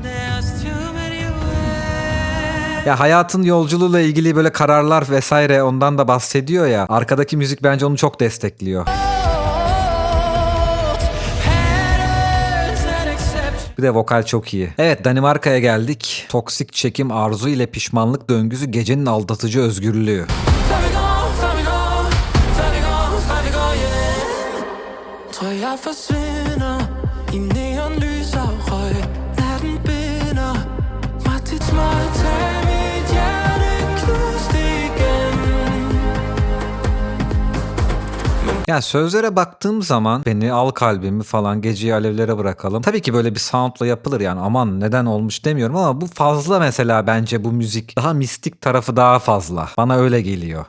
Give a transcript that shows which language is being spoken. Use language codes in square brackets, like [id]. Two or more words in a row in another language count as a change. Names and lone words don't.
[tr] Ya hayatın yolculuğuyla ilgili böyle kararlar vesaire, ondan da bahsediyor ya. Arkadaki müzik bence onu çok destekliyor. Bir de vokal çok iyi. Evet, Danimarka'ya geldik. Toksik çekim, arzu ile pişmanlık döngüsü, gecenin aldatıcı özgürlüğü. [da] Tror jeg forsvinder i neonlys og røg. Natten binder mig til et smøg. Tag mit hjerte knust igen. [tr] Ya sözlere baktığım zaman beni al kalbimi falan geceyi alevlere bırakalım. Tabii ki böyle bir soundla yapılır yani, aman neden olmuş demiyorum ama bu fazla mesela, bence bu müzik. Daha mistik tarafı daha fazla. Bana öyle geliyor.